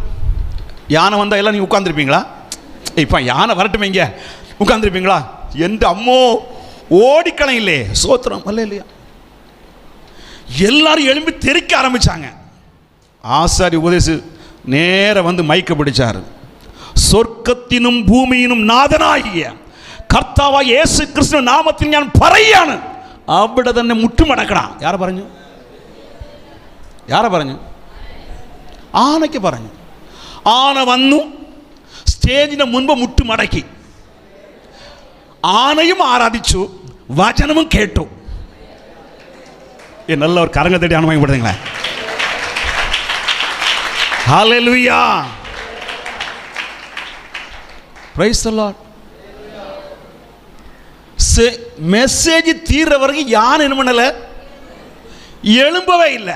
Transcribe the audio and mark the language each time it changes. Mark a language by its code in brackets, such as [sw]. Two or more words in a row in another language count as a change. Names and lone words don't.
[ta] யானை வந்தால் எல்லாம் நீங்கள் உட்காந்துருப்பீங்களா? இப்போ யானை வரட்டுமே இங்கே உட்காந்துருப்பீங்களா? எந்த அம்மோ ஓடிக்கலாம் இல்லையே சோத்திரம் அல்ல இல்லையா? எல்லாரும் எழும்பி தெரிக்க ஆரம்பிச்சாங்க. ஆசாரி உபதேசி நேர வந்து மைக்க பிடிச்சார். சொர்க்கத்தினும் பூமியினும் [ml] നാഥനായ കർത്താവായ യേശു ക്രിസ്തു നാമത്തിൽ ഞാൻ പറയാണ്, അവിടെ തന്നെ മുട്ടുമടക്കണം. ആരെ പറഞ്ഞു? ആരെ പറഞ്ഞു? ആനയ്ക്ക് പറഞ്ഞു. ആന വന്നു സ്റ്റേജിന് മുൻപ് മുട്ടുമടക്കി. ആനയും ആരാധിച്ചു, വചനവും കേട്ടു. [ta] நல்ல ஒரு கரங்க தட்டி அனுமதிப்படுத்துங்களேன். [en] Hallelujah. Praise the Lord. [ta] மெசேஜ் தீர்ற வரைக்கும் யான் என்ன பண்ணல, எழும்பவே இல்லை.